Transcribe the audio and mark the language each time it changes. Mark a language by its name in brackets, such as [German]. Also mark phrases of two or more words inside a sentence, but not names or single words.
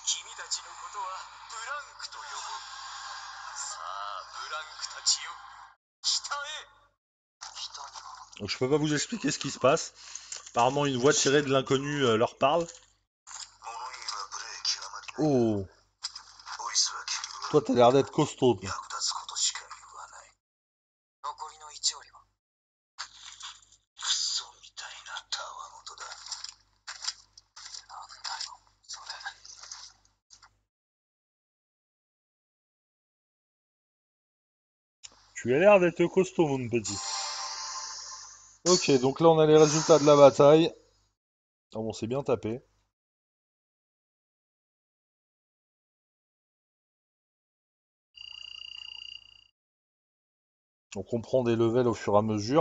[French] Donc je peux pas vous expliquer ce qui se passe. Apparemment une voix tirée de l'inconnu leur parle. Oh, Toi, t'as l'air d'être costaud, toi. [Japanese] 役立つことしか言わない。残りの1割はクソみたいなたわごとだ。なんだよ、それ。 [French] Tu as l'air d'être costaud, mon petit. Ok, donc là, on a les résultats de la bataille. Ah bon, c'est bien tapé. Donc on prend des levels au fur et à mesure.